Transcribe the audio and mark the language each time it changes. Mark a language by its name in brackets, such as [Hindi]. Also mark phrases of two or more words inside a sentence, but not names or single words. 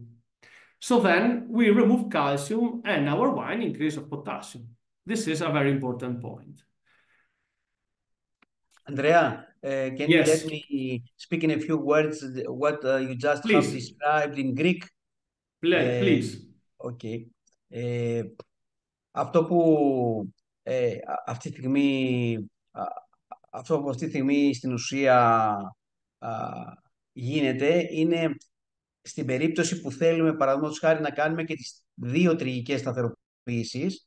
[English] So then we remove calcium and our wine increase of potassium. This is a very important point. Andrea, can you let me speak in a few words what you just have described in Greek? Please. Okay. [Greek] Αυτό που αυτή τη στιγμή στην ουσία γίνεται είναι στην περίπτωση που θέλουμε παραδείγματος χάρη να κάνουμε και τις δύο τρυγικές σταθεροποιήσεις.